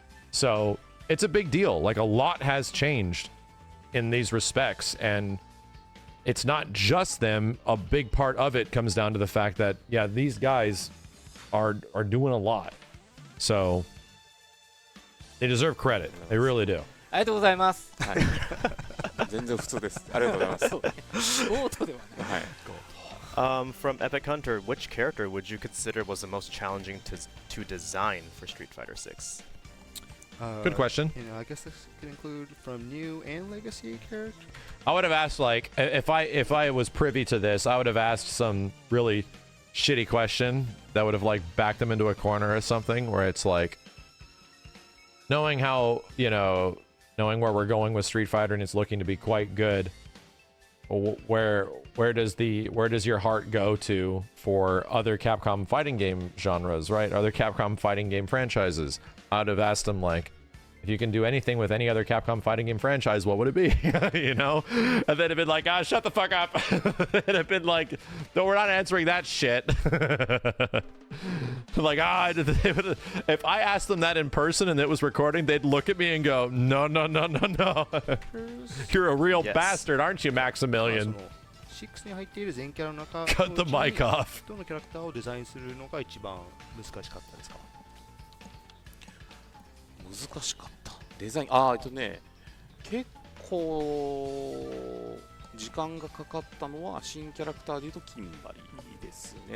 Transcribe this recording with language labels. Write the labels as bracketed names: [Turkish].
[English] So it's a big deal. Like, a lot has changed in these respects, and it's not just them. A big part of it comes down to the fact that, yeah, these guys are doing a lot. So they deserve credit. They really do. [Japanese] ありがとうございます。はい全然普通ですありがとうございますそうねゴートではない。はい [English] From Epic Hunter, which character would you consider was the most challenging to design for Street Fighter 6? Good question. You know, I guess this could include from new and legacy characters. I would have asked, like, if I was privy to this, I would have asked some really shitty question that would have, like, backed them into a corner or something, where it's like, knowing how, you know, knowing where we're going with Street Fighter and it's looking to be quite good, where does your heart go to for other Capcom fighting game genres, right? Other Capcom fighting game franchises? I would have asked them, like, if you can do anything with any other Capcom fighting game franchise, what would it be? You know? And then it'd been like, shut the fuck up. And it'd been like, no, we're not answering that shit. Like, if I asked them that in person and it was recording, they'd look at me and go, no, no, no, no, no. You're a real bastard, aren't you, Maximilian? [Japanese] 6に入っている全キャラの中 [English] Cut the mic off. [Japanese] どのキャラクターをデザインするのが一番難しかったですか？難しかったデザイン結構時間がかかったのは新キャラクターでいうとキンバリーですね。